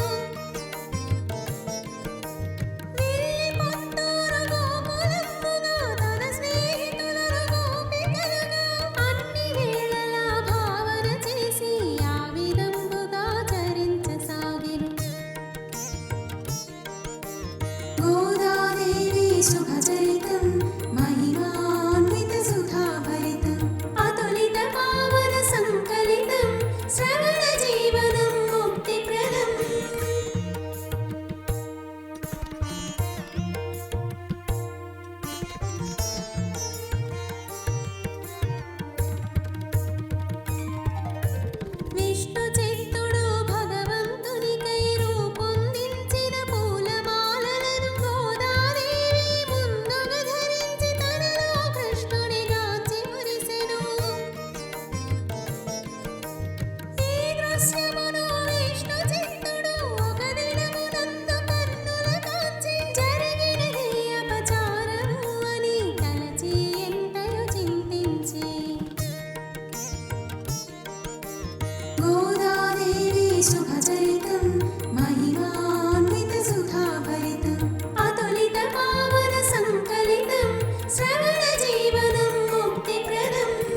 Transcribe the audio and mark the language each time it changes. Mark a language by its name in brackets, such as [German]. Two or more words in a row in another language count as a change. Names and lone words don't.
[Telugu] వెళ్ళి పొత్తూరు గోకులమ్ముగా తన స్నేహితులను గోపికలుగా అన్ని వేళలా భావన చేసి ఆ విధంబుగా చరించసాగెను. [Sanskrit] गोदादेवी शुभचरितं महिमान्वितसुधाभरितम् अतुलितपावनसङ्कलितं श्रवणजीवनं मुक्तिप्रदम् [Telugu] విష్ణుచిత్తుడు భగవంతునికై రూపొందించిన పూలమాలలను గోదాదేవి ముందుగా ధరించి తనలో కృష్ణుని గాంచి మురిసెను. ఈ దృశ్యమును విష్ణుచిత్తుడు ఒక దినమునందు కన్నుల కాంచి జరిగినది అపచారము అని తలచి ఎంతయో చింతించి [Sanskrit] गोदादेवी शुभचरितं महिमान्वितसुधाभरितम् अतुलितपावनसङ्कलितं श्रवणजीवनं मुक्तिप्रदम्